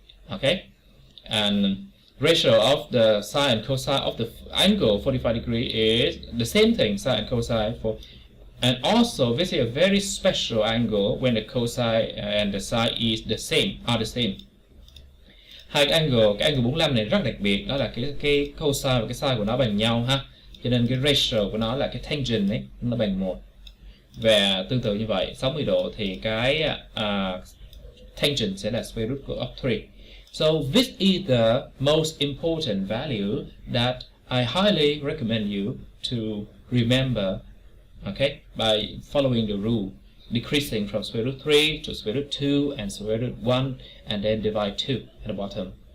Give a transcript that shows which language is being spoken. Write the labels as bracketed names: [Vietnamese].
[English] Okay, and ratio of the sine and cosine of the angle 45 degree is the same thing, sine and cosine for. And also this is a very special angle when the cosine and the sine is the same, are the same. [Vietnamese] Hai cái angle 45 này rất đặc biệt, đó là cái cosine và cái sine của nó bằng nhau ha. Cho nên cái ratio của nó là cái tangent ấy, nó bằng 1. Và tương tự như vậy, 60 độ thì cái tangent sẽ là [English] square root of 3. So this is the most important value that I highly recommend you to remember, okay, by following the rule, decreasing from square root 3 to square root 2 and square root 1, and then divide 2 at the bottom.